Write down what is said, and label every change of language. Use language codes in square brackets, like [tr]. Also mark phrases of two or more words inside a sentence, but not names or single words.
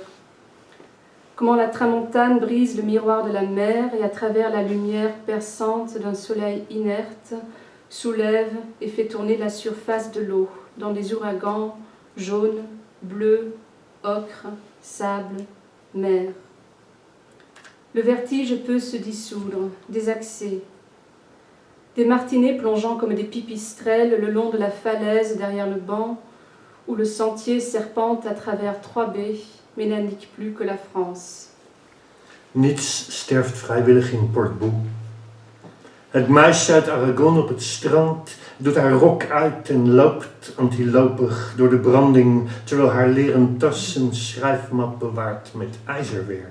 [fr] Comment la tramontane brise le miroir de la mer et à travers la lumière perçante d'un soleil inerte, soulève et fait tourner la surface de l'eau dans des ouragans jaunes, bleus, ocre, sable, mer. Le vertige peut se dissoudre, désaxer. Des martinets plongeant comme des pipistrelles le long de la falaise derrière le banc, où le sentier serpente à travers 3 baies, mais n'indique plus que la France. [nl] Niets sterft vrijwillig in Portbou. Het meisje uit Aragon op het strand doet haar rok uit en loopt antilopig door de branding, terwijl haar leren tas een schrijfmap bewaart met ijzerwerk.